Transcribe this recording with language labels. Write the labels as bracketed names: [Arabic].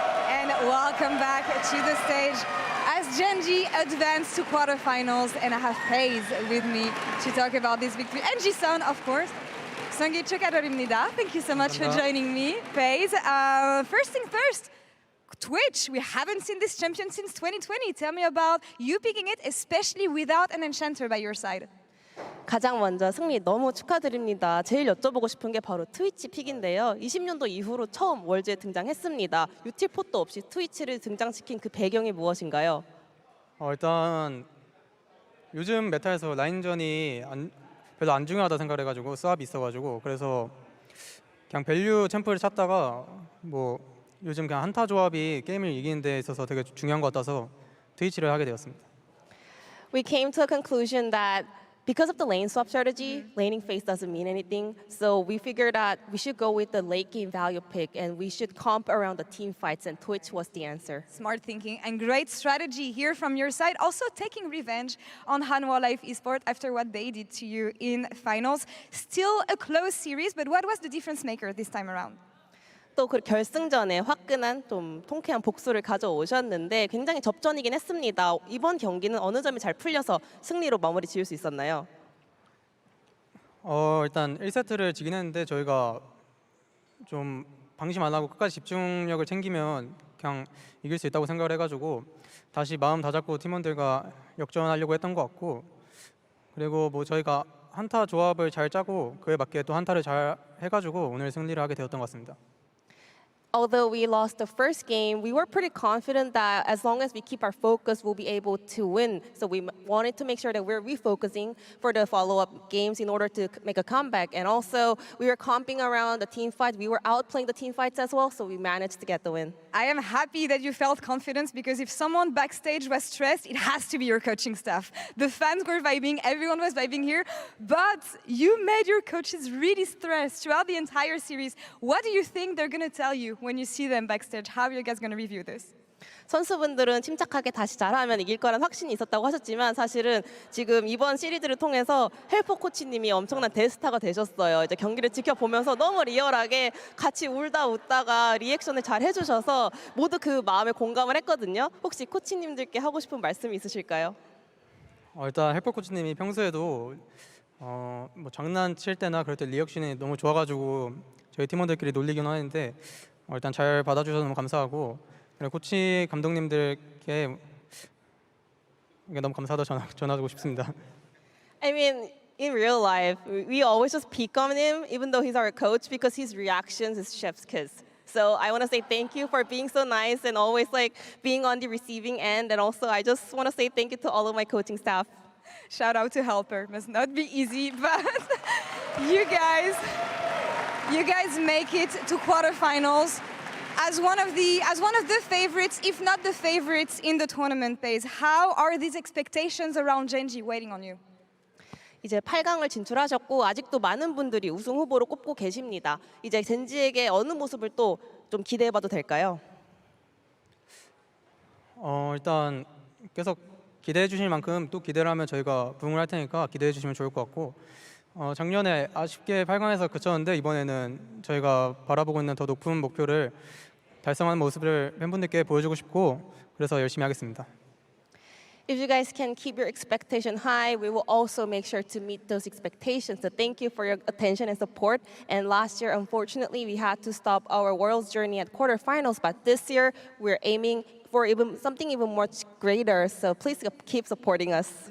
[English] And welcome back to the stage as Gen.G advance to quarterfinals, and I have Peyz with me to talk about this victory. And G-Son, of course. Sangi [Korean] 축하드립니다. [English] Thank you so much for joining me, Peyz. First thing first, Twitch, we haven't seen this champion since 2020. Tell me about you picking it, especially without an enchanter by your side. [Korean] 가장 먼저 승리 너무 축하드립니다. 제일 여쭤보고 싶은 게 바로 트위치 픽인데요. 20년도 이후로 처음 월즈에 등장했습니다. 유틸포도 없이 트위치를 등장시킨 그 배경이 무엇인가요? 일단 요즘 메타에서 라인전이 별로 안 중요하다 생각을 해가지고 스왑이 있어가지고 그래서 그냥 밸류 챔프를 찾다가 뭐 요즘 그냥 한타 조합이 게임을 이기는 데 있어서 되게 중요한 것 같아서 트위치를 하게 되었습니다. [English] We came to a conclusion that because of the lane swap strategy, laning phase doesn't mean anything. So we figured that we should go with the late game value pick and we should comp around the team fights, and Twitch was the answer. Smart thinking and great strategy here from your side. Also taking revenge on Hanwha Life Esport after what they did to you in finals. Still a close series, but what was the difference maker this time around? [Korean] 또 그 결승전에 화끈한 좀 통쾌한 복수를 가져오셨는데 굉장히 접전이긴 했습니다. 이번 경기는 어느 점이 잘 풀려서 승리로 마무리 지을 수 있었나요? 일단 1세트를 지긴 했는데 저희가 좀 방심 안 하고 끝까지 집중력을 챙기면 그냥 이길 수 있다고 생각을 해가지고 다시 마음 다잡고 팀원들과 역전하려고 했던 것 같고, 그리고 뭐 저희가 한타 조합을 잘 짜고 그에 맞게 또 한타를 잘 해가지고 오늘 승리를 하게 되었던 것 같습니다. [English] Although we lost the first game, we were pretty confident that as long as we keep our focus, we'll be able to win. So we wanted to make sure that we're refocusing for the follow-up games in order to make a comeback. And also, we were comping around the team fights. We were outplaying the team fights as well, so we managed to get the win. I am happy that you felt confidence, because if someone backstage was stressed, it has to be your coaching staff. The fans were vibing, everyone was vibing here, but you made your coaches really stressed throughout the entire series. What do you think they're going to tell you when you see them backstage? How are you guys going to review this? [Korean] 선수분들은 침착하게 다시 잘하면 이길 거란 확신이 있었다고 하셨지만 사실은 지금 이번 시리즈를 통해서 헬퍼 코치님이 엄청난 대스타가 되셨어요. 이제 경기를 지켜보면서 너무 리얼하게 같이 울다 웃다가 리액션을 잘 해주셔서 모두 그 마음에 공감을 했거든요. 혹시 코치님들께 하고 싶은 말씀이 있으실까요? 일단 헬퍼 코치님이 평소에도 뭐 장난칠 때나 그럴 때 리액션이 너무 좋아가지고 저희 팀원들끼리 놀리긴 하는데 일단 잘 받아주셔서 너무 감사하고, 그리고 코치 감독님들께 너무 감사하다 전하고 싶습니다. [English] I mean, in real life, we always just pick on him, even though he's our coach, because his reactions is chef's kiss. So I want to say thank you for being so nice and always like being on the receiving end. And also, I just want to say thank you to all of my coaching staff. Shout out to Helper. Must not be easy, but you guys make it to quarterfinals as one of the favorites, if not the favorites in the tournament phase. How are these expectations around Gen.G waiting on you? [Korean] 이제 8강을 진출하셨고 아직도 많은 분들이 우승 후보로 꼽고 계십니다. 이제 젠지에게 어느 모습을 또 좀 기대해봐도 될까요? 일단 계속 기대해 주실 만큼 또 기대를 하면 저희가 부응을 할 테니까 기대해 주시면 좋을 것 같고 작년에 아쉽게 8강에서 그쳤는데 이번에는 저희가 바라보고 있는 더 높은 목표를 달성하는 모습을 팬분들께 보여주고 싶고 그래서 열심히 하겠습니다. [English] If you guys can keep your expectation high, we will also make sure to meet those expectations. So thank you for your attention and support. And last year, unfortunately, we had to stop our World's journey at quarterfinals. But this year, we're aiming for something even much greater. So please keep supporting us.